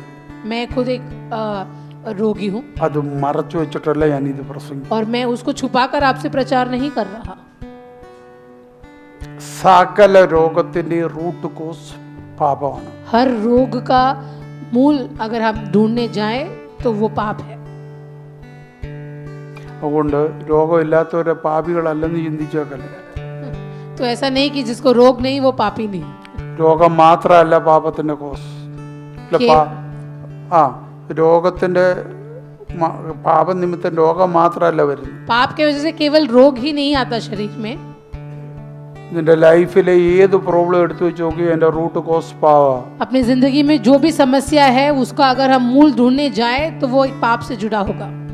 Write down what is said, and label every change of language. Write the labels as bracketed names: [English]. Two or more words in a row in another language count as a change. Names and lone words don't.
[Hindi] मैं खुद एक रोगी हूँ [Malayalam] അത് മറച്ചു വെച്ചിട്ടല്ല ഞാൻ ഇത് പ്രസംഗിക്കും. [Hindi] और मैं उसको छुपाकर आपसे प्रचार नहीं कर रहा. [Malayalam] സകല രോഗത്തിന്റെ [English] root cause [Malayalam] പാപമാണ്. [Hindi] हर रोग का मूल अगर हम ढूंढने जाएं तो वो पाप है. [Malayalam] അതുകൊണ്ട് രോഗമില്ലാത്തവരെ പാപികളല്ലെന്ന് ചിന്തിച്ചേക്കല്ലേ. [Hindi] तो ऐसा नहीं कि जिसको रोग नहीं वो पापी नहीं. [Malayalam] രോഗം മാത്രമല്ല പാപത്തിന്റെ കോസ്. രോഗത്തിന്റെ പാപനിമിത്തം രോഗം മാത്രമല്ല വരുന്നത്. [Hindi] पाप के वजह से केवल रोग ही नहीं आता शरीर में. [Malayalam] നിന്റെ ലൈഫിലെ ഏത് പ്രോബ്ലം എടുത്തു വെച്ച് നോക്കി എന്റെ [English] root cause [Malayalam] പാവാ. [Hindi] अपनी जिंदगी में जो भी समस्या है उसका अगर हम मूल ढूंढने जाए तो वो एक पाप से जुड़ा होगा.